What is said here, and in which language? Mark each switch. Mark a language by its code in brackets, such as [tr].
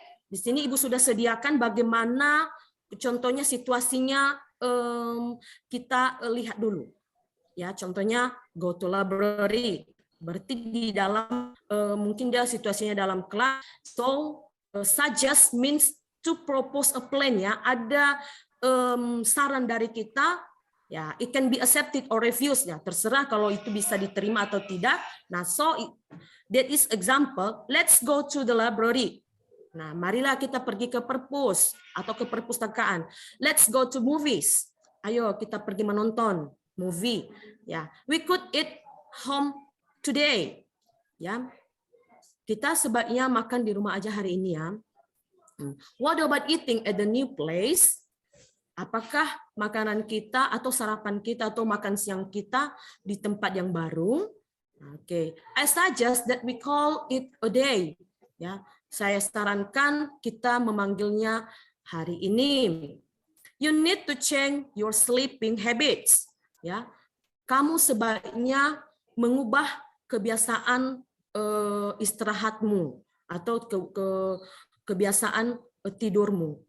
[id] Di sini Ibu sudah sediakan bagaimana contohnya situasinya, kita lihat dulu. Ya, contohnya [en] go to library. [id] Berarti di dalam mungkin dia situasinya dalam kelas. [en] So suggest means to propose a plan ya. [id] Ada saran dari kita ya. [en] It can be accepted or refused ya. [id] Terserah kalau itu bisa diterima atau tidak. [en] Nah, so that is example. Let's go to the library. [id] Nah, marilah kita pergi ke perpus atau ke perpustakaan. [en] Let's go to movies. [id] Ayo kita pergi menonton movie ya. [en] We could eat home today, ya. [id] Kita sebaiknya makan di rumah aja hari ini ya. [en] What about eating at the new place? [id] Apakah makanan kita atau sarapan kita atau makan siang kita di tempat yang baru? [en] Oke, I suggest that we call it a day. [id] Ya, saya sarankan kita memanggilnya hari ini. [en] You need to change your sleeping habits. [id] Ya, kamu sebaiknya mengubah kebiasaan istirahatmu atau kebiasaan tidurmu.